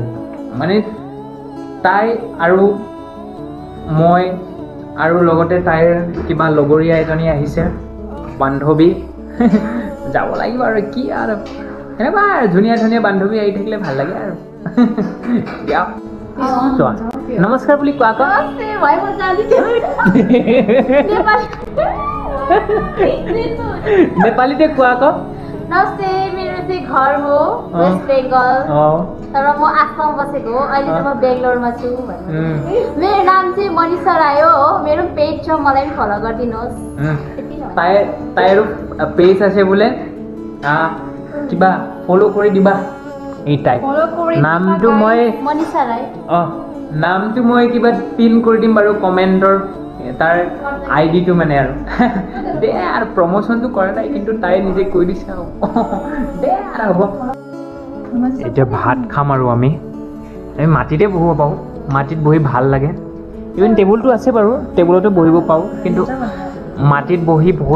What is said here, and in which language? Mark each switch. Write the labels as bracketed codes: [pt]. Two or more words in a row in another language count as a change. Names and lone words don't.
[as] মানে তাই আৰু মই আৰু লগতে তাইৰ কিবা লগৰীয়া এজনী আহিছে বান্ধৱী যাব লাগিব আৰু কি আৰু এনেকুৱা ধুনীয়া ধুনীয়া বান্ধৱী আহি থাকিলে ভাল লাগে আৰু দিয়া চোৱা নমস্কাৰ বুলি কোৱা আকৌ नेपालीতে কোৱা আকৌ [ne] नमस्ते मेरो चाहिँ घर हो वेस्ट बेङ्गल तर म आसाम बसेको हो अहिले चाहिँ म बेङ्गलोरमा छु मेरो नाम चाहिँ मनिषा राय हो मेरो पेज छ मलाई पनि फलो गरिदिनुहोस् [as] তাইৰো পেজ আছে বোলে কিবা ফলো কৰি দিবা এই তাই নামটো মই मनिषा राय নামটো মই কিবা পিন কৰি দিম বাৰু কমেণ্টৰ তাৰ আইডিটো মানে আৰু দে আৰু প্ৰমোচনটো কৰা নাই কিন্তু তাই নিজে কৈ দিছে আৰু দে আৰু হ'ব এতিয়া ভাত খাম আৰু আমি মাটিতে বহিব পাৰোঁ মাটিত বহি ভাল লাগে ইভেন টেবুলটো আছে বাৰু টেবুলতো বহিব পাৰোঁ কিন্তু মাটিত বহি বহুত